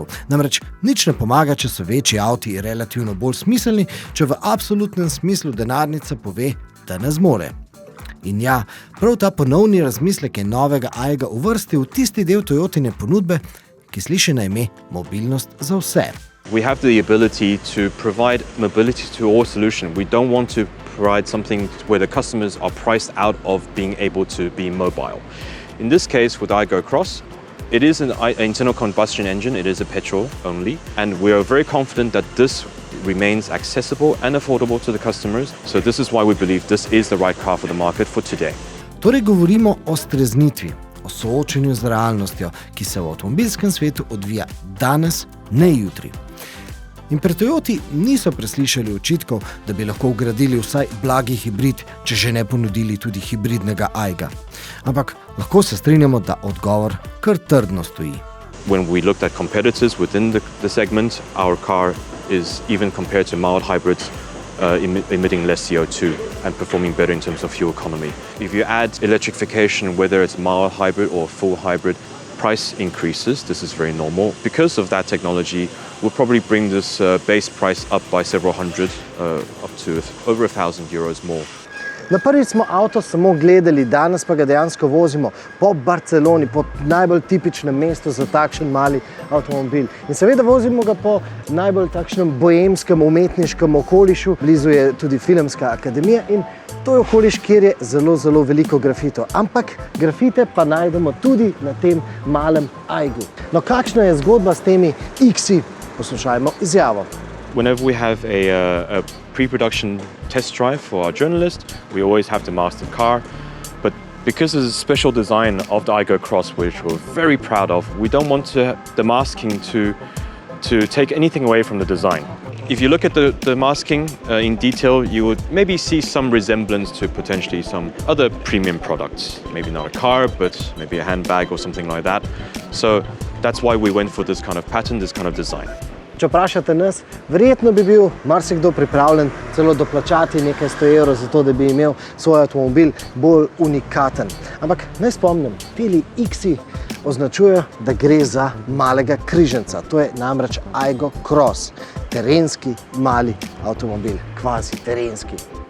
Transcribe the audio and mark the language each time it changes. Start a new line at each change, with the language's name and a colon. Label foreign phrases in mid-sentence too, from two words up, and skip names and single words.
Slovenian: Namreč nič ne pomaga, če so večji avti relativno bolj smiselni, če v absolutnem smislu denarnica pove, da ne zmore. In ja, prav ta ponovni razmislek je novega Ayga uvrstil v tisti del Toyotine ponudbe, ki sliši na ime mobilnost za vse.
English: We have the ability to provide mobility to all solution. We don't want to provide something where the customers are priced out of being able to be mobile. In this case, with Aygo Cross, it is an internal combustion engine, it is a petrol only, and we are very confident that this remains accessible and affordable to the customers. So this is why we believe this is the right car for the market for today.
Slovenian: Torej govorimo o streznitvi, o soočenju z realnostjo, ki se v avtomobilskem svetu odvija danes, ne jutri. In pri Toyoti niso preslišali očitkov, da bi lahko vgradili vsaj blagi hibrid, če že ne ponudili tudi hibridnega Ayga. Ampak lahko se strinjamo, da odgovor kar trdno stoji.
English: When we looked at competitors within the segment, our car is even compared to mild hybrids, emitting less CO2 and performing better in terms of fuel economy. If you add electrification, whether it's mild hybrid or full hybrid, price increases. This is very normal. Because of that technology, we'll probably bring this base price up by several hundred, up to over €1,000 more.
Slovenian: Na prvič smo avto samo gledali, danes pa ga dejansko vozimo po Barceloni, po najbolj tipičnem mestu za takšen mali avtomobil. In seveda vozimo ga po najbolj takšnem boemskem, umetniškem okolišu. Blizu je tudi filmska akademija in to je okoliš, kjer je zelo, zelo veliko grafitov. Ampak grafite pa najdemo tudi na tem malem Aygu. No, kakšna je zgodba s temi X-i? Poslušajmo izjavo.
English: Whenever we have a pre-production test drive for our journalist, we always have to mask the car. But because of the special design of the Aygo Cross, which we're very proud of, we don't want the masking to take anything away from the design. If you look at the masking in detail, you would maybe see some resemblance to potentially some other premium products. Maybe not a car, but maybe a handbag or something like that. So that's why we went for this kind of pattern, this kind of design.
Slovenian: Če vprašate nas, verjetno bi bil marsikdo pripravljen celo doplačati nekaj 100 evrov za to, da bi imel svoj avtomobil bolj unikaten. Ampak naj spomnim, tili X-i označujejo, da gre za malega križanca. To je namreč Aygo Cross, terenski mali avtomobil, kvazi terenski.